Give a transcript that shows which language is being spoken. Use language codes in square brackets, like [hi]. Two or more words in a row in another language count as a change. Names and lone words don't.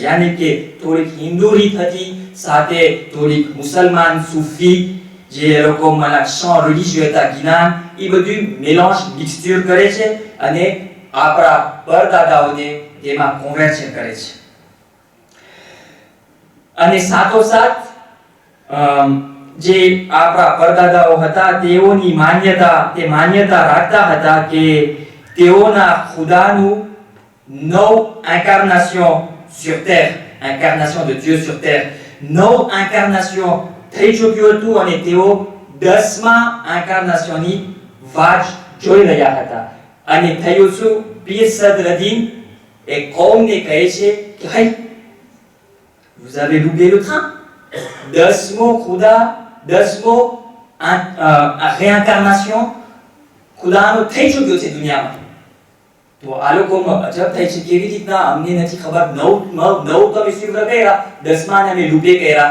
[gu] યાની કે થોડીક હિન્દુ રીત હતી, સાથે થોડીક મુસલમાન સૂફી જે લોકોમાં શણ રિલિજિયસ હતા, જ્ઞાન, એ બધું મેલાંજ મિક્સચર કરે છે અને આપણા પરદાદાઓને તેમાં કોન્વર્ટ કરે છે. અને સાથોસાથ જે આપણા પરદાદાઓ હતા, તેઓની માન્યતા રાખતા હતા કે તેઓના ખુદાનું 9 [fr] incarnation sur terre, incarnation de Dieu sur terre, [gu] 9 incarnation થઈ ચૂક્યું હતું અને તેઓ 10મા incarnationની વાટ જોઈ રહ્યા હતા. અને થયું શું, પીર સદરદીન એક કોમને કહે છે કે ભાઈ, [fr] vous avez loupé le train. [gu] 10મો ખુદા, 10મો réincarnation ખુદાનો થઈ ચૂક્યો છે દુનિયામાં. તો આ લોકોમાં અજબ થાય છે, કેવી રીતના અમને નથી ખબર. 9 તમે સ્વીકાર કર્યા, 10માને અમે લૂપે કર્યા.